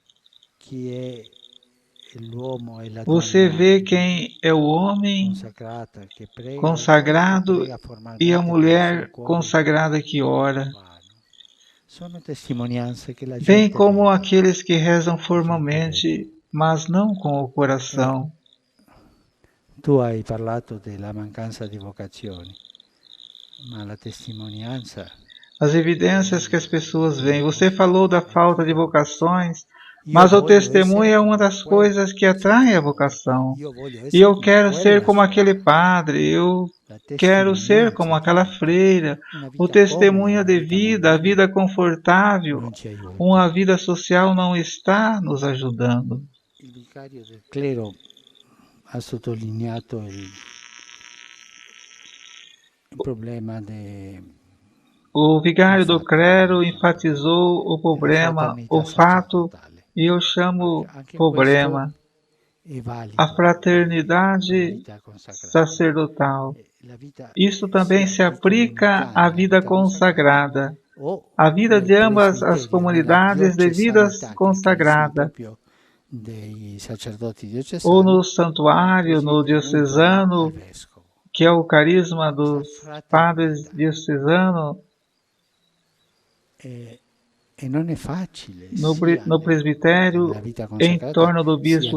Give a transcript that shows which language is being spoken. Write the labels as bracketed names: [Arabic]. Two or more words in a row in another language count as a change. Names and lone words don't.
[Portuguese] Você vê quem é o homem consagrado e a mulher consagrada que ora. bem como aqueles que rezam formalmente, mas não com o coração. [Italian] Tu hai parlato della mancanza di vocazioni, ma la testimonianza. [Portuguese] As evidências que as pessoas veem. Você falou da falta de vocações, mas o testemunho é uma das coisas que atrai a vocação. E eu quero ser como aquele padre, eu quero ser como aquela freira. O testemunho de vida, a vida confortável, uma vida social não está nos ajudando. [Italian] Il vicario del clero ha sottolineato il problema [Portuguese] O vigário do clero enfatizou o problema, o fato, e eu chamo problema, a fraternidade sacerdotal. Isso também se aplica à vida consagrada, à vida de ambas as comunidades de vida consagrada, ou no santuário, no diocesano, que é o carisma dos padres diocesanos, no presbitério, em torno do bispo.